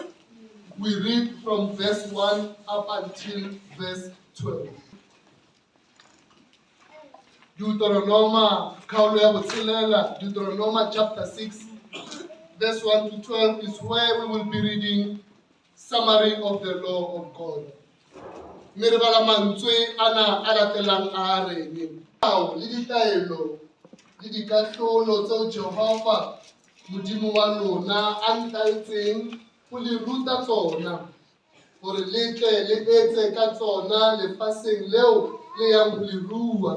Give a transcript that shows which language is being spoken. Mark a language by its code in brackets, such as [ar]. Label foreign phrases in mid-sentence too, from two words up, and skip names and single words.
[en] We read from verse 1 up until verse 12. Deuteronomy chapter 6. Verse 1 to 12 is where we will be reading summary of the law of God. [tn] Miribala mantswe ana alatelang a reng. Le ditaelo le dikatlholo tseo Jehova modimo wa lona a ntaetseng go le ruta tsona gore le tle le etse ka tsona lefaseng leo le yang go le rua.